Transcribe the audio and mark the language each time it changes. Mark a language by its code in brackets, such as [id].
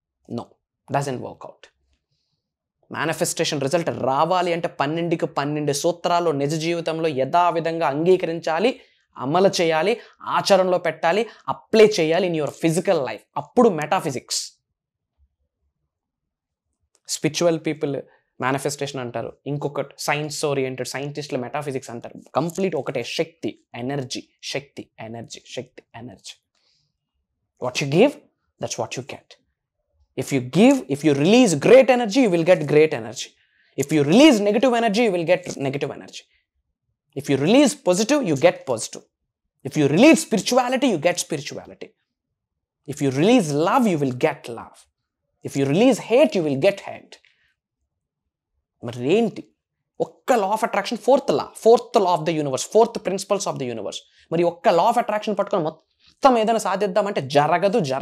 [en] No, doesn't work out. [te] Manifestation result రావాలి అంటే 12కి 12 సూత్రాలు నిజ జీవితంలో యథావిధంగా అంగీకరించాలి, అమలు చేయాలి, ఆచరణలో పెట్టాలి, అప్లై చేయాలి [en] In your physical life. [te] అప్పుడు మెటాఫిజిక్స్. స్పిరిచువల్ పీపుల్ మేనిఫెస్టేషన్ అంటారు, ఇంకొకటి సైన్స్ ఓరియంటెడ్ సైంటిస్టులు మెటాఫిజిక్స్ అంటారు. కంప్లీట్ ఒకటే, శక్తి, energy, Shakti, energy, Shakti, energy. [en] What you give, that's what you get. If you release great energy, you will get great energy. If you release negative energy, you will get negative energy. If you release positive, you get positive. If you release spirituality, you get spirituality. If you release love, you will get love. If you release hate, you will get hate. [te] మరి ఏంటి? [en] ఒక్క law of attraction, fourth law of the universe, 4th principles of the universe. [te] మరి ఒక్క law of attraction పట్టుకొని మొత్తం ఏదైనా సాధిద్దామంటే జరగదు.